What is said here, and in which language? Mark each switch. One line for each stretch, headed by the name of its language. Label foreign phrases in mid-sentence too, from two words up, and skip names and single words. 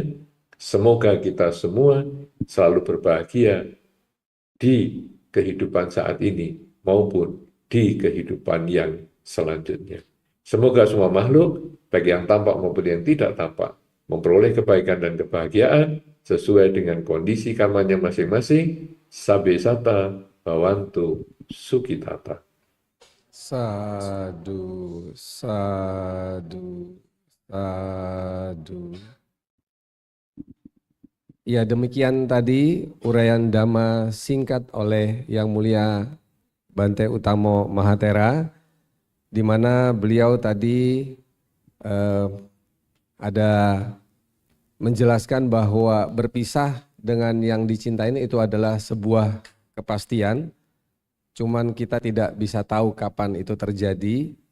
Indonesian: Semoga kita semua selalu berbahagia di kehidupan saat ini maupun di kehidupan yang selanjutnya. Semoga semua makhluk, baik yang tampak maupun yang tidak tampak, memperoleh kebaikan dan kebahagiaan sesuai dengan kondisi karmanya masing-masing.
Pali: Sabe sata bawantu sukitata. Sadu, sadu, sadu.
Indonesian: Ya, demikian tadi uraian Dhamma singkat oleh Yang Mulia Bante Utamo Mahatera, di mana beliau tadi ada menjelaskan bahwa berpisah dengan yang dicintai itu adalah sebuah kepastian, cuman kita tidak bisa tahu kapan itu terjadi.